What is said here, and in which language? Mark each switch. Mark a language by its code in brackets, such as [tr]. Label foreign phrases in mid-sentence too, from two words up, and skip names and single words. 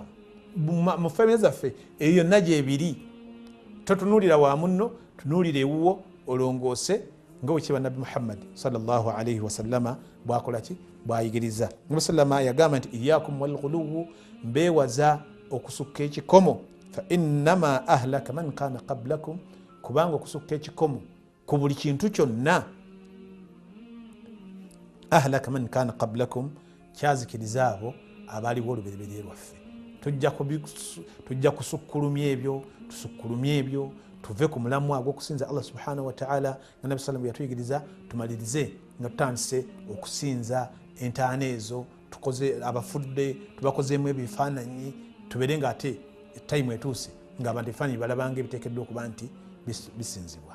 [lg] Mu famire zaffe eyo yonna gyebiri. Totunuulira wa munno, tunuulira ewuwo olongoose nga wekiba Nabbi Muhammad [ar] صلى الله عليه وسلم [lg] bwakola ki, bwayigiriza. Nabbi sallama yagamba nti [ar] إياكم والغلو, [lg] mbeewaza okusukka ekikomo, [ar] فإنما أهلك من كان قبلكم, [lg] kubanga okusukka ekikomo ku buli kintu kyonna, [ar] أهلك من كان قبلكم, [lg] kyazikiriza abo abaaliwo olubereberye lwaffe. Tujja kusukkulumya ebyo, tusukkulumye ebyo, tuve ku mulamu agw'okusinza [ar] الله سبحانه وتعالى [lg] nga Nabbi sallam yatuyigiriza, tumalirize nga tutandise okusinza entaana ezo, tukoze abafudde tubakozeemu ebifaananyi, tubeere nga ate time etuuse ng'abantu ebifaananyi balabanga ebiteekeddwa okuba nti bisinzibwa.